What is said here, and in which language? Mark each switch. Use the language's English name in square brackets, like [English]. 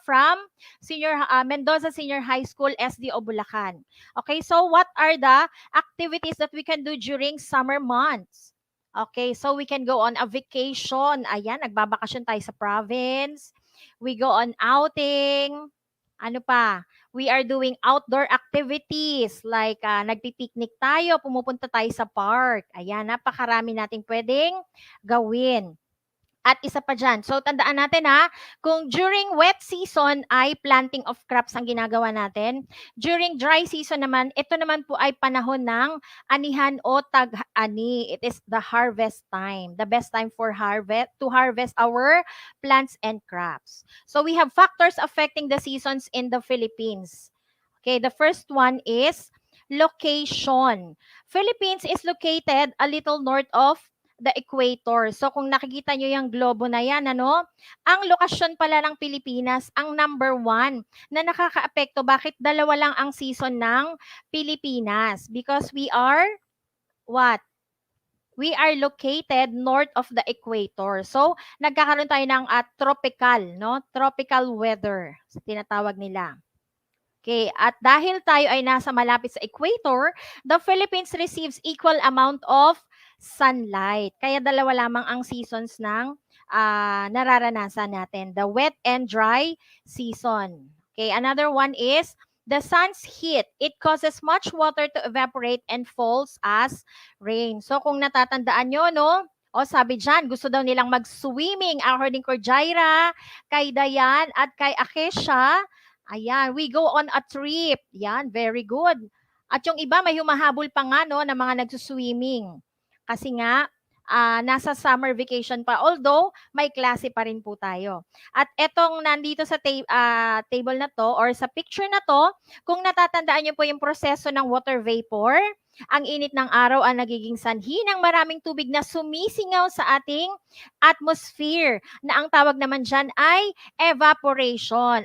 [English] From Mendoza Senior High School, SDO Bulacan. Okay, so what are the activities that we can do during summer months? Okay, so we can go on a vacation. [Filipino] Ayan, nagbabakasyon tayo sa province. [English] We go on outing. [Filipino] Ano pa? [English] We are doing outdoor activities like [Filipino] nagpipiknik tayo, pumupunta tayo sa park. Ayan, napakarami nating pwedeng gawin. At isa pa dyan, so tandaan natin kung [English] during wet season [Filipino] ay planting of crops ang ginagawa natin, [English] during dry season [Filipino] naman, ito naman po ay panahon ng anihan o tag-ani. [English] It is the harvest time, the best time for to harvest our plants and crops. So we have factors affecting the seasons in the Philippines. Okay, the first one is location. Philippines is located a little north of the equator. [Filipino] So kung nakikita nyo yung globo na yan, ang lokasyon pala ng Pilipinas, ang number 1 na nakakaapekto. Bakit dalawa lang ang season ng Pilipinas? [English] Because we are, what? We are located north of the equator. [Filipino] So nagkakaroon tayo ng tropical, no? [English] Tropical weather, [Filipino] tinatawag nila. [English] Okay, [Filipino] at dahil tayo ay nasa malapit sa [English] equator, the Philippines receives equal amount of sunlight. [Filipino] Kaya dalawa lamang ang seasons ng nararanasan natin, [English] the wet and dry season. Okay, another one is the sun's heat. It causes much water to evaporate and falls as rain. [Filipino] So kung natatandaan nyo, no? O sabi dyan, gusto daw nilang mag-swimming according kay Jaira, kay Dayan, at kay Akesha. Ayan, [English] we go on a trip. [Filipino] Yan, [English] very good. [Filipino] At yung iba may humahabol pa nga no ng mga nagsuswimming. Kasi nga nasa summer vacation pa. Although may klase pa rin po tayo. At etong nandito sa table na to or sa picture na to, kung natatandaan niyo po yung proseso ng water vapor, ang init ng araw ang nagiging sanhi ng maraming tubig na sumisingaw sa ating atmosphere na ang tawag naman dyan ay evaporation.